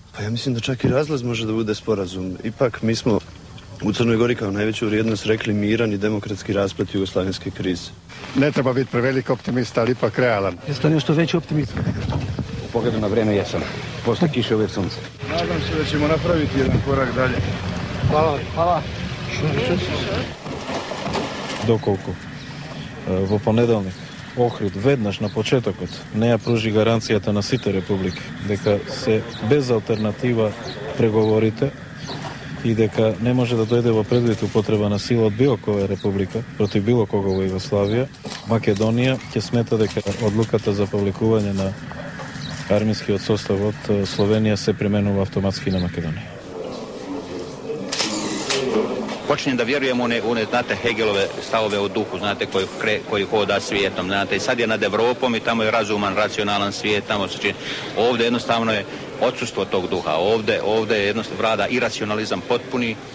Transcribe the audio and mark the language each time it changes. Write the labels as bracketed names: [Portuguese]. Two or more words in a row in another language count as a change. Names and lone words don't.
[Serbian] Pa ja mislim da čak i razlaz može da bude sporazum. Ipak mi smo u Crnoj Gori kao najveću vrijednost rekli miran i demokratski rasplet jugoslavenske krize. Ne treba biti prevelik optimista, ali ipak realan. Jeste nešto veći optimist? U pogledu na vreme jesam. Posle kiše uvijek sunce. Nadam se da ćemo napraviti jedan korak dalje. Hvala. [Macedonian] Доколку во понеделник Охрид веднаш на почетокот не ја пружи гаранцијата на сите републики дека се без алтернатива преговорите и дека не може да дојде во предвид употреба на сила од било која република против било кого во Југославија, Македонија ќе смета дека одлуката за повлекување на армискиот состав од Словенија се применува автоматски на Македонија. [Serbian] Počinjem da vjerujem u one, znate, Hegelove stavove o duhu, znate, koji hoda svijetom, znate, i sad je nad Evropom i tamo je razuman, racionalan svijet, tamo se čini. Ovdje jednostavno je odsustvo tog duha, ovdje je jednostavno vlada iracionalizam potpuni.